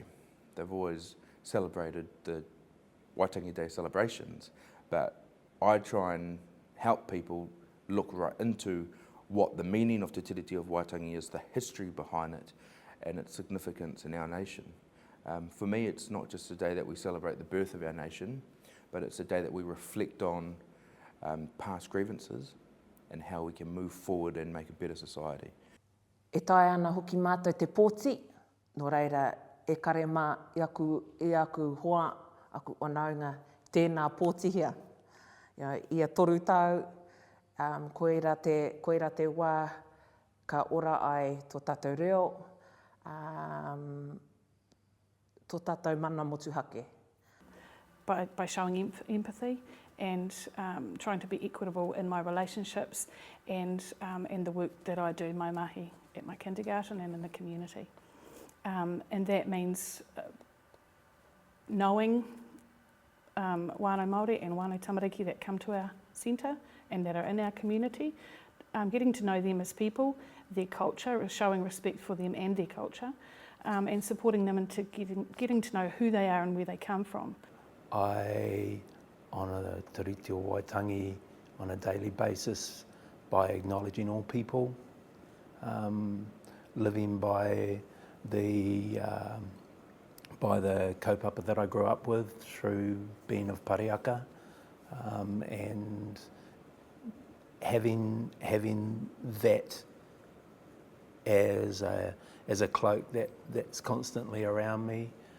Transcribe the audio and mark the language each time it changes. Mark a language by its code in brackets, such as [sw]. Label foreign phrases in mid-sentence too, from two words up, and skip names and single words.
[en] They've always celebrated the Waitangi Day celebrations, but I try and help people look right into what the meaning of [mi] Te Tiriti [en] of Waitangi is, the history behind it and its significance in our nation. For me, it's not just a day that we celebrate the birth of our nation, but it's a day that we reflect on past grievances and how we can move forward and make a better society. [mi] E tae ana hoki mātou te pōti, no reira e kare mā i aku hoa, aku wanaunga, tēnā pōtihia. Ia toru tau, koira te wā, ka ora ai tō tātou reo, tō tātou mana motuhake. [en] By showing empathy and trying to be equitable in my relationships and the work that I do, my mahi, at my kindergarten and in the community. And that means knowing [mi] whānau Māori [en] and [mi] whānau tamariki [en] that come to our centre and that are in our community, getting to know them as people, their culture, showing respect for them and their culture, and supporting them into getting to know who they are and where they come from. I honour the Te Riti o Waitangi on a daily basis by acknowledging all people, living by the kaupapa that I grew up with through being of Pariaka, and having that as a cloak that's constantly around me.